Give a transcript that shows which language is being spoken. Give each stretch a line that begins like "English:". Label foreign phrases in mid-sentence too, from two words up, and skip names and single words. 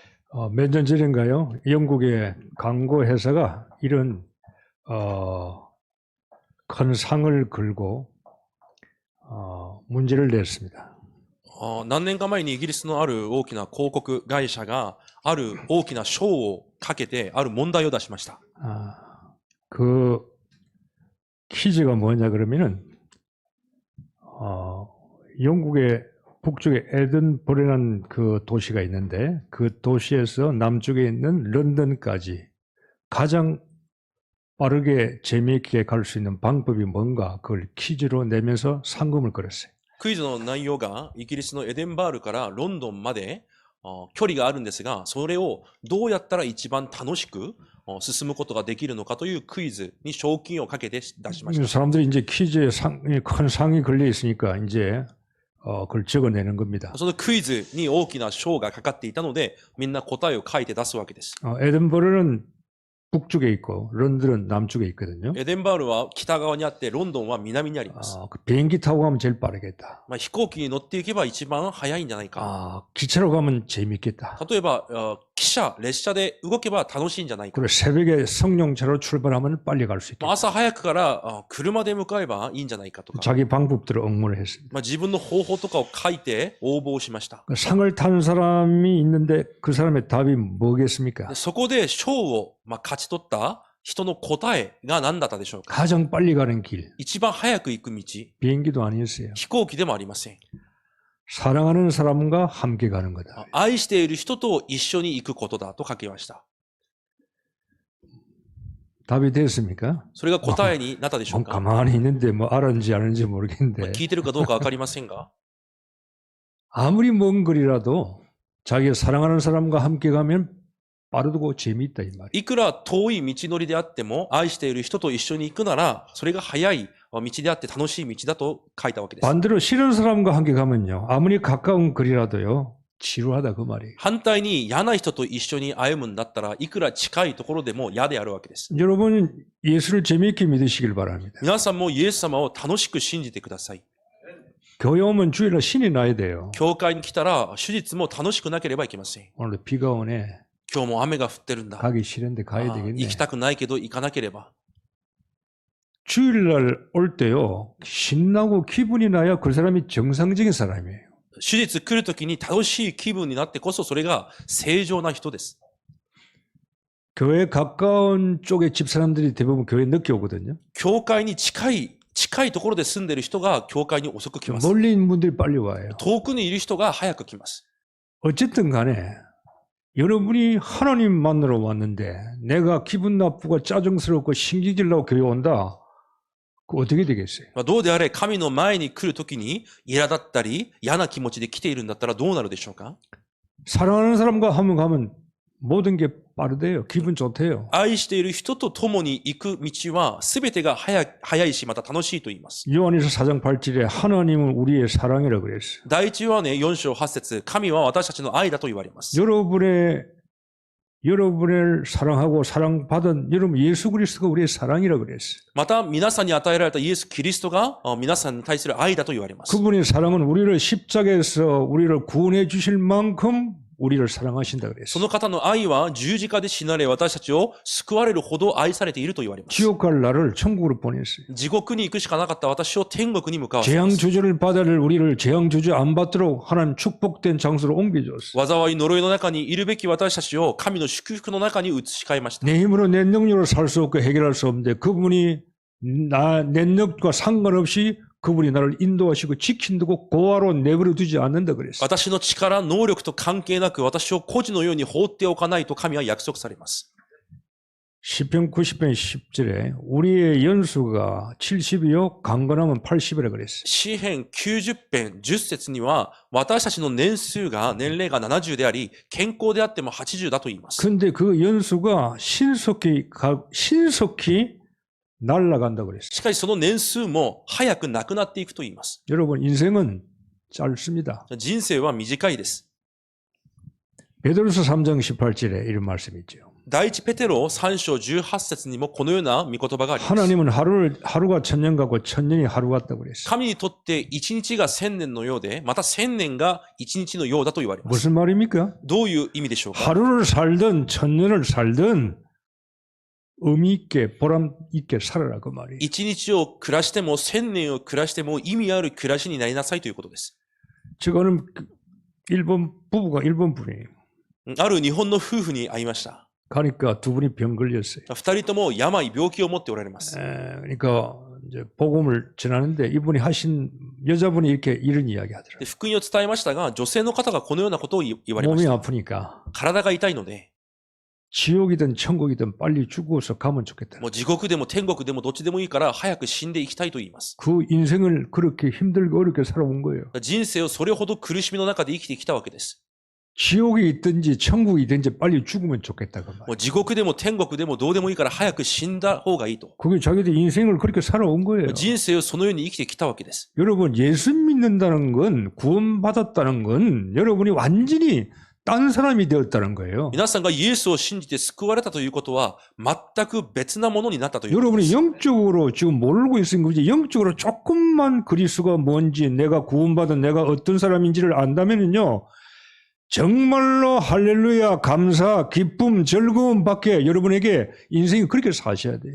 Korean: 몇 년 전인가요? 영국의 광고 회사가 이런 큰 상을 걸고 문제를 냈습니다.
Japanese: 何年か前にイギリスのある大きな広告会社がある大きな賞をかけてある問題を出しました。
Korean: 그 퀴즈가 뭐냐 그러면은 영국의 북쪽에 에든버러라는 그 도시가 있는데 그 도시에서 남쪽에 있는 런던까지 가장 빠르게 재미있게 갈 수 있는 방법이 뭔가 그걸 퀴즈로 내면서 상금을 걸었어요.
Japanese: クイズの内容がイギリスのエデンバールからロンドンまで距離があるんですが、それをどうやったら一番楽しく進むことができるのかというクイズに賞金をかけて出しました。
Korean: 사람들이 이제 퀴즈에 큰 상이 걸려 있으니까 이제 그걸 적어내는 겁니다.
Japanese: そのクイズに大きな賞がかかっていたので、みんな答えを書いて出すわけです。
Korean: 에든버러는 북쪽에 있고 런던은 남쪽에 있거든요.
Japanese: エデンバールは北側にあって、ロンドンは南にあります。
Korean: 그 비행기 타고 가면 제일 빠르겠다.
Japanese: 飛行機に乗っていけば一番早いんじゃないか。
Korean: 기차로 가면 재밌겠다.
Japanese: 例えば、汽車、列車で動けば楽しいんじゃないか。
Korean: 그리고 새벽에 성룡차로 출발하면 빨리 갈 수 있겠다.
Japanese: 朝早くから車で向かえばいいんじゃないかとか。
Korean: 자기 방법들을 응모를 했습니다.
Japanese: 自分の方法とかを書いて応募しました。
Korean: 상을 탄 사람이 있는데 그 사람의 답이 뭐겠습니까?
Japanese: そこで賞を勝ち取った人の答えが何だったでしょうか。
Korean: 가장 빨리 가는 길.
Japanese: 一番早く行く道。
Korean: 비행기도 아니었어요.
Japanese: 飛行機でもありません。
Korean: 사랑하는 사람과 함께 가는 거다.
Japanese: 愛している人と一緒に行くことだと書きました。
Korean: 답이 됐습니까?
Japanese: それが答えになったでしょうか。
Korean: 가만히 있는데 뭐 알았는지 아는지 모르겠는데
Japanese: 聞いてるかどうかわかりませんが、
Korean: 아무리 먼 거리라도 자기가 사랑하는 사람과 함께 가면 빠르고 재미있다 이 말이에요.
Japanese: いくら遠い道のりであっても、愛している人と一緒に行くなら、それが早い道であって楽しい道だと書いたわけです。
Korean: 반대로 싫은 사람과 함께 가면요. 아무리 가까운 거리라도요. 지루하다 그 말이에요.
Japanese: 反対に嫌な人と一緒に歩むんだったら、いくら近いところでも嫌であるわけです。
Korean: 여러분 예수를 재미있게 믿으시길 바랍니다.
Japanese: 皆さんもイエス様を楽しく信じてください。
Korean: 교회 오면 주일날 신이 나야 돼요.
Japanese: 教会に来たら、手術も楽しくなければいけません。
Korean: 오늘도 비가 오네.
Japanese: 今日も雨が降ってるんだ。
Korean: 가기 싫은데 가야 되겠네.
Japanese: 行きたくないけど行かなければ。
Korean: 주일날 올 때요. 신나고 기분이 나야 그 사람이 정상적인 사람이에요.
Japanese: 手術来るときに楽しい気分になってこそそれが正常な人です。
Korean: 교회 가까운 쪽에 집 사람들이 대부분 교회 늦게 오거든요.
Japanese: 教会に近いところで住んでいる人が教会に遅く来ます。
Korean: 멀리 있는 분들이 빨리 와요.
Japanese: 遠くにいる人が早く来ます。
Korean: 어쨌든 간에 여러분이 하나님 만나러 왔는데 내가 기분 나쁘고 짜증스럽고 신기질 나고 교회 온다. 그 어떻게 되겠어요?
Japanese: どうであれ神の前に来るときに苛立ったり嫌な気持ちで来ているんだったらどうなるでしょうか。
Korean: 사랑하는 사람과 한번 가면 모든 게 빠르대요. 기분 좋대요.
Japanese: 愛している人と共に行く道は全てが早いしまた楽しいと言います。
Korean: 요한일서 4장 8절에 하나님은 우리의 사랑이라고 그랬어요.
Japanese: 第一ヨハネ4章8節、神は私たちの愛だと言われます。
Korean: 여러분을 사랑하고 사랑받은 여러분 예수 그리스도가 우리의 사랑이라고 그랬어요.
Japanese: また皆さんに与えられたイエス・キリストが皆さんに対する愛だと言われます。
Korean: 그분의 사랑은 우리를 십자가에서 우리를 구원해 주실 만큼 우리를 사랑하신다
Japanese: そ
Korean: 그랬어요.
Japanese: の方の愛は十字架で死なれ私たちを救われるほど愛されていると言われます。
Korean: 지옥 갈 나를 천국으로 보냈어요.
Japanese: 地獄に行くしかなかった私を天国に向かわせま
Korean: 재앙
Japanese: す。
Korean: 저주를 받아를 우리를 재앙 저주 안 받도록 하나님 축복된 장소로 옮겨줬어요.
Japanese: 災い呪いの中にいるべき私たちを神の祝福の中に移し替えました。
Korean: 내 힘으로 내 능력으로 살 수 없고 해결할 수 없는데 그분이 내 능력과 상관없이 그분이 나를 인도하시고 지킨다고 고아로 내버려 두지 않는다 그랬어요.
Japanese: 私の力、能力と関係なく私を孤児のように放っておかないと神は約束されます。
Korean: 시편 90편 10절에 우리의 연수가 70이요 강건하면 80이라 그랬어요.
Japanese: 詩編90編10節には私たちの年齢が70であり健康であっても80だと言います。
Korean: 근데 그 연수가 신속히 날아간다고 그랬어요.
Japanese: しかしその年数も早くなくなっていくと言います。
Korean: 여러분 인생은 짧습니다.
Japanese: 人生は短いです。
Korean: 베드로서 3장 18절에 이런 말씀이 있죠.
Japanese: 第一ペテロ3章18節にもこのような御言葉があります。
Korean: 하나님은 하루가 천년 같고 천년이 하루 같다고 그랬어요.
Japanese: 神にとって一日が千年のようで、また千年が一日のようだと言われます。
Korean: 무슨 말입니까?
Japanese: どういう意味でしょうか？
Korean: 하루를 살든 천년을 살든 의미 있게 보람 있게 살아라 그 말이에요.
Japanese: 一日を暮らしても千年を暮らしても意味ある暮らしになりなさいということです。
Korean: 저거는 일본 분이에요.
Japanese: ある日本の夫婦に会いました。
Korean: 가니까 두 분이 병 걸렸어요.
Japanese: 二人とも病気を持っておられます。
Korean: 그러니까 이제 복음을 전하는데 이분이 하신 여자분이 이렇게 이런 이야기 하더라고요.
Japanese: で福音を伝えましたが、女性の方がこのようなことを言われまし
Korean: 몸이
Japanese: た。
Korean: 아프니까
Japanese: 体が痛いので、
Korean: 지옥이든 천국이든 빨리 죽어서 가면 좋겠다.
Japanese: もう地獄でも天国でもどっちでもいいから早く死んでいきたいと言います。
Korean: 그 인생을 그렇게 힘들고 어렵게 살아온 거예요.
Japanese: 人生をそれほど苦しみの中で生きてきたわけです。
Korean: 지옥이 있든지 천국이 있든지 빨리 죽으면 좋겠다 그 말.
Japanese: もう地獄でも天国でもどうでもいいから早く死んだ方がいいと。
Korean: 그게 자기들 인생을 그렇게 살아온 거예요.
Japanese: 人生をそのように生きてきたわけです。
Korean: 여러분 예수 믿는다는 건 구원받았다는 건 여러분이 완전히 딴 사람이 되었다는 거예요.
Japanese: 皆さんがイエスを信じて救われたということは全く別なものになったということで
Korean: 여러분이
Japanese: す。
Korean: 영적으로 지금 모르고 있는 거지 영적으로 조금만 그리스도가 뭔지 내가 구원받은 내가 어떤 사람인지를 안다면은요. 정말로 할렐루야 감사 기쁨 즐거움 밖에 여러분에게 인생이 그렇게 사셔야 돼요.